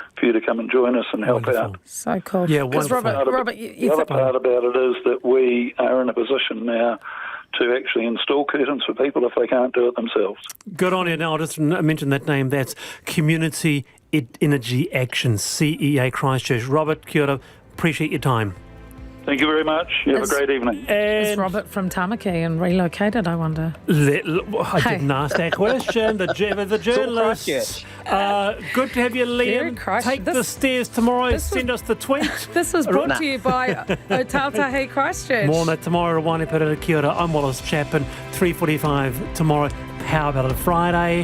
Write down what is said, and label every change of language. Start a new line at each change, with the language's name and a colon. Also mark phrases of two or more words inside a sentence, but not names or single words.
English: you to come and join us and help out. So cool. Yeah, because wonderful. Robert, The other part about it is that we are in a position now to actually install curtains for people if they can't do it themselves. Good on you. Now, I'll just mention that name. That's Community Energy Action, CEA Christchurch. Robert,
Māori: kia ora.
English: Appreciate your time. Thank you very much. You have a great evening. Is Robert from Tamaki and relocated, I wonder? I didn't ask that question. The journalists. Good to have you, Liam. Take the stairs tomorrow. Send us the tweet. This was brought to you by Otautahi Christchurch. More on that tomorrow. Wanipara,
Māori: kia ora.
English: I'm Wallace Chapman. 3:45 tomorrow. How about a Friday?